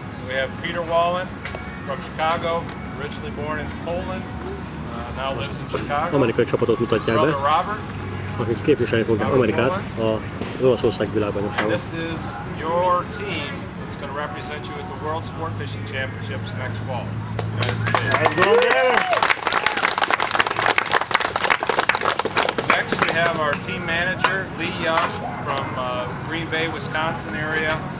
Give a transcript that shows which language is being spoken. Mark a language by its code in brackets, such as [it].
[en] We have Peter Wallen from Chicago, originally born in Poland, now lives in Chicago. [hu] Amerikai csapatot mutatják be, Robert, akik képviselni fogják Amerikát a Olaszország világbajnokságon. [en] This is your team that's going to represent you at the World Sport Fishing Championships next fall. United States. Next we have our team manager, Lee Young, from Green Bay, Wisconsin area.